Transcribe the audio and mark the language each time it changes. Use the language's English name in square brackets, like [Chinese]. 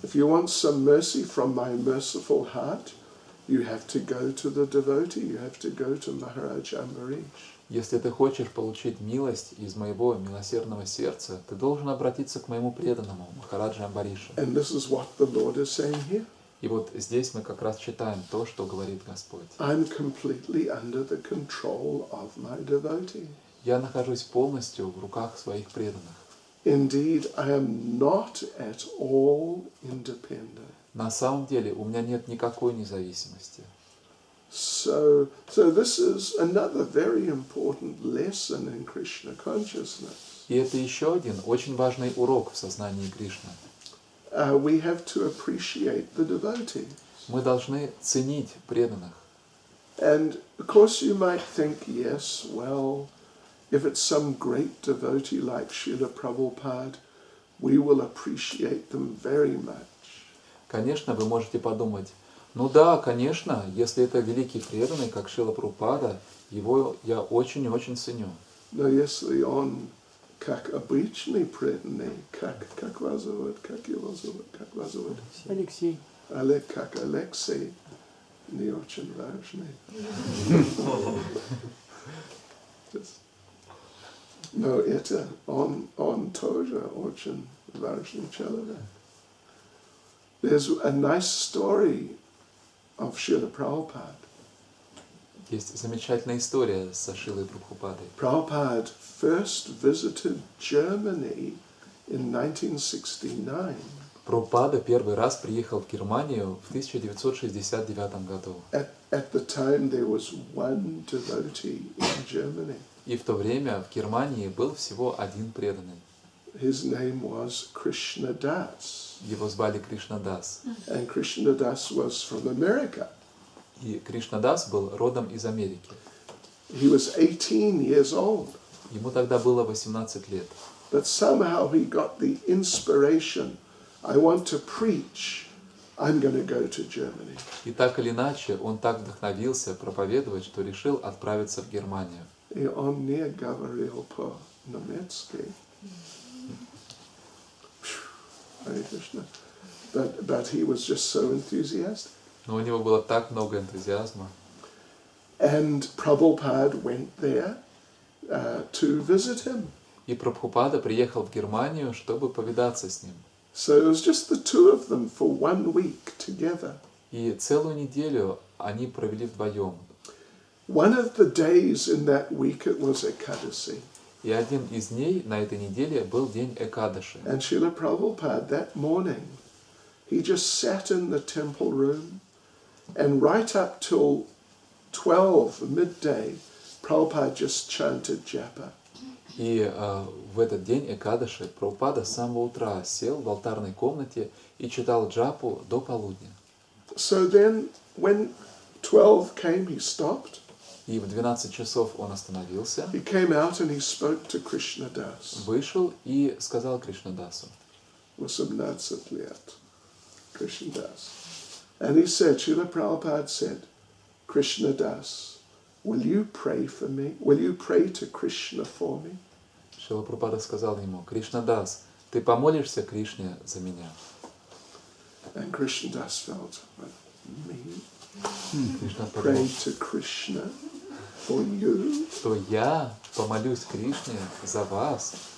[English] If you want some mercy from my merciful heart, you have to go to the devotee, you have to go to Maharaja Ambarish. [Russian] Если ты хочешь получить милость из моего милосердного сердца, ты должен обратиться к моему преданному, Махараджа Амбариша. [English] And this is what the Lord is saying here. [Russian] И вот здесь мы как раз читаем то, что говорит Господь. [English] I'm completely under the control of my devotee. [Russian] Я нахожусь полностью в руках своих преданных. [English] Indeed, I am not at all independent. [Russian] На самом деле у меня нет никакой независимости. [English] So this is another very important lesson in Krishna consciousness. [Russian] И это еще один очень важный урок в сознании Кришны. [English] We have to appreciate the devotee. [Russian] Мы должны ценить преданных. [English] And of course you might think, yes, well, if it's some great devotee like Srila Prabhupada, we will appreciate them very much. [Russian] Конечно, вы можете подумать, ну да, конечно, если это великий преданный, как Шрила Прабхупада, его я очень-очень ценю. Но если он как обычный преданный, как вас зовут, как его зовут, как вас зовут? Алексей. Как Алексей, не очень важный. Но это он тоже очень важный человек. [English] There's a nice story of Srila Prabhupada. [Russian] Есть замечательная история со Шрилой Прабхупадой. [English] Prabhupada first visited Germany in 1969. [Russian] Прабхупада первый раз приехал в Германию в 1969 году. [English] At the time there was one devotee in Germany. [Russian] И в то время в Германии был всего один преданный. [English] His name was Krishna Das. [Russian] Его звали Кришнадас. [English] And Krishna Das was from America. [Russian] И Кришнадас был родом из Америки. [English] He was 18 years old. [Russian] Ему тогда было 18 лет. [English] But somehow he got the inspiration, I want to preach, I'm going to go to Germany. [Russian] И так или иначе, он так вдохновился проповедовать, что решил отправиться в Германию. И он не говорил по-немецки. [English] But he was just so enthusiastic. [Russian] Но у него было так много энтузиазма. [English] And Prabhupada went there to visit him. [Russian] И Прабхупада приехал в Германию, чтобы повидаться с ним. [English] So it was just the two of them for 1 week together. [Russian] И целую неделю они провели вдвоем. [English] One of the days in that week it was Ekadasi. [Russian] И один из дней на этой неделе был день Экадаши. [English] And Srila Prabhupada that morning, he just sat in the temple room, and right up till 12 midday, Prabhupada just chanted japa. [Russian] И в этот день Экадаши Прабхупада с самого утра сел в алтарной комнате и читал джапу до полудня. [English] So then, when 12 came, he stopped. [Russian] И в 12 часов он остановился, [English] He came out and he spoke to Krishna Das. [Russian] вышел и сказал Кришнадасу. 18 лет. Krishna Das. [English] And he said, Srila Prabhupada said, Krishna Das, will you pray for me? Will you pray to Krishna for me? [Russian] Шрила Прабхупада сказал ему: Кришнадас, ты помолишься Кришне за меня? [English] And Krishna Das felt, me? [Russian] Кришна [English] Pray [Russian] подумал, [English] to Krishna for you. [Russian] что я помолюсь Кришне за вас.